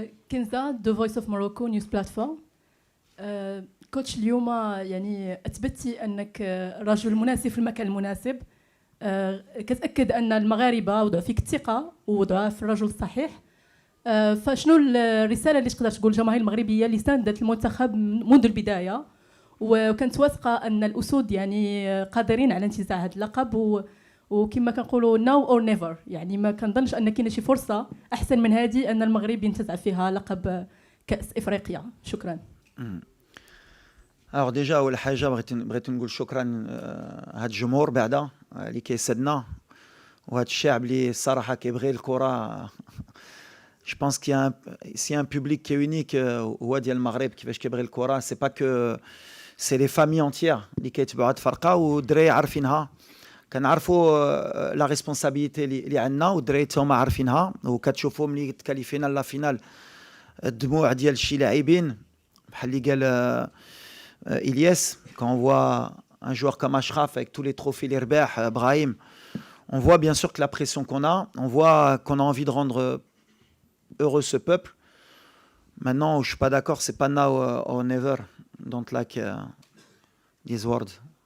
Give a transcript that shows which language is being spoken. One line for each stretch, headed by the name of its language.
Arabic: كنزة The Voice of Morocco News Platform. كوتش اليوم يعني أثبتي أنك رجل مناسب في المكان المناسب. كتأكد أن المغاربة وضعوا فيك الثقة ووضعوها في الرجل الصحيح. فشنو الرسالة اللي تقدر تقول الجماهير المغربية اللي ساندت المنتخب منذ البداية وكانت واثقة أن الأسود يعني قادرين على انتزاع هذا اللقب وكما كنقولوا
English: now or never
Arabic: يعني ما كنظنش أن كاينه شي فرصة أحسن من هذه أن المغرب ينتزع فيها لقب كأس إفريقيا. شكرا.
French: Alors déjà
Arabic: أول حاجة بغيت نقول شكرا هاد الجمهور بعدا اللي كيسدنا وهاد الشعب اللي الصراحة كيبغي الكرة.
French: Je pense qu'il y a un public qui est unique
Arabic: هو ديال المغرب كيفاش كيبغي الكرة.
French: C'est pas que c'est les familles entières
Arabic: اللي كيتبعوا هاد الفرقة والدراري عارفينها. كنعرفوا لا ريسبونسابيلتي اللي عندنا والدراري هما عارفينها وكتشوفوا ملي تكاليفينا لا فينال الدموع ديال شي لاعبين بحال اللي قال إلياس.
French: Quand on voit un joueur comme Achraf avec tous les trophées les رباح Brahim, on voit bien sûr que la pression qu'on a, on voit qu'on a envie de rendre heureux ce peuple. Maintenant, je suis pas d'accord, c'est pas now or never.
English: Don't like these words.